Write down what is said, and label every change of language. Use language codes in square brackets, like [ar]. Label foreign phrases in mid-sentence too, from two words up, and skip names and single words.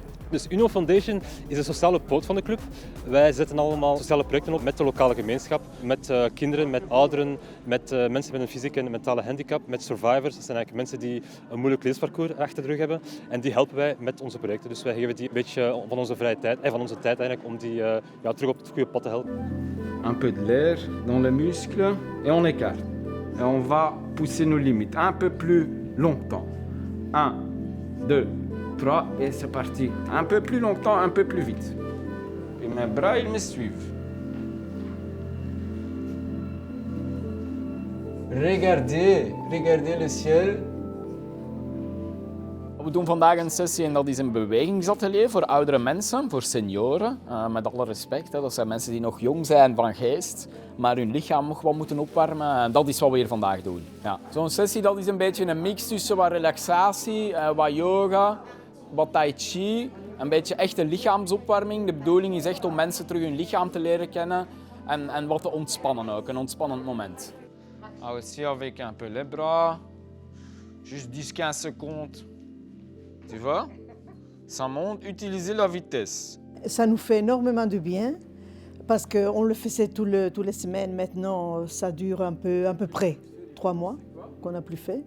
[nl] Dus Union Foundation is de sociale poot van de club. Wij zetten allemaal sociale projecten op met de lokale gemeenschap, met kinderen, met ouderen, met mensen met een fysieke en mentale handicap, met survivors. Dat zijn eigenlijk mensen die een moeilijk levensparcours achter de rug hebben en die helpen wij met onze projecten. Dus wij geven die een beetje van onze vrije tijd en van onze tijd eigenlijk om die terug op het goede pad te helpen. [fr] Un peu de l'air dans les muscles et on écarte. Et on va pousser nos limites un peu plus longtemps. 1, 2, 3 et c'est parti. Un peu plus longtemps, un peu plus vite. Et mes bras, ils me suivent. Regardez le ciel. [nl] We doen vandaag een sessie en dat is een bewegingsatelier voor oudere mensen, voor senioren. Met alle respect, dat zijn mensen die nog jong zijn van geest, maar hun lichaam nog wat moeten opwarmen. En dat is wat we hier vandaag doen. Ja. Zo'n sessie dat is een beetje een mix tussen wat relaxatie, wat yoga, wat tai chi, een beetje echte lichaamsopwarming. De bedoeling is echt om mensen terug hun lichaam te leren kennen en wat te ontspannen ook, een ontspannend moment. [fr] Aussi avec un peu les bras, juste 10-15 secondes. Tu vois? Ça monte, utilisez la vitesse. Ça nous fait énormément de bien parce qu'on le faisait tous les semaines. Maintenant, ça dure à peu près 3 mois qu'on n'a plus fait.